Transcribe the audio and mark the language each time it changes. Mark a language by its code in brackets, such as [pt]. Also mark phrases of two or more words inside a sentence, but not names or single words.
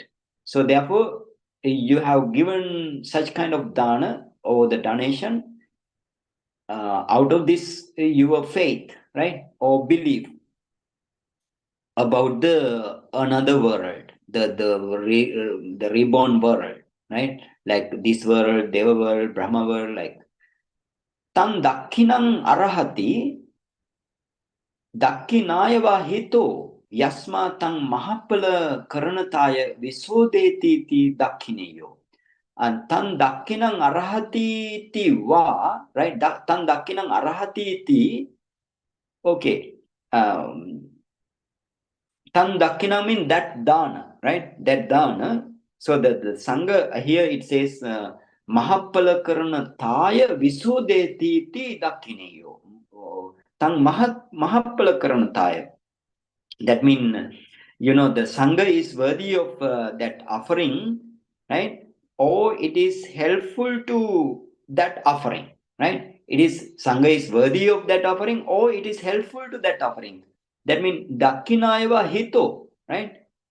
[en] So therefore, you have given such kind of dana or the donation out of this your faith, right, or belief about the another world, the reborn world, right? Like this world, Deva world, Brahma world, like [pi] tam dakkhiṇaṃ arahati dakkhiṇāya hito yasma tang mahappala karanataya visodeti ti dakkhiṇeyyo. [en] And [pi] tan dakkhiṇaṃ arahati ti va, [en] right? [pi] Tan dakkhiṇaṃ arahati ti, okay. Tan dakkhiṇaṃ [en] means that dana, right? That dana. So the Sangha here it says [pi] mahappala karanataya visodeti ti dakkhiṇeyyo. Tan mahappala karanataya. [en] That means, the Sangha is worthy of that offering, right? Or it is helpful to that offering, right? Sangha is worthy of that offering, or it is helpful to that offering. That means [pi] dakkhiṇāya hito, [en] right?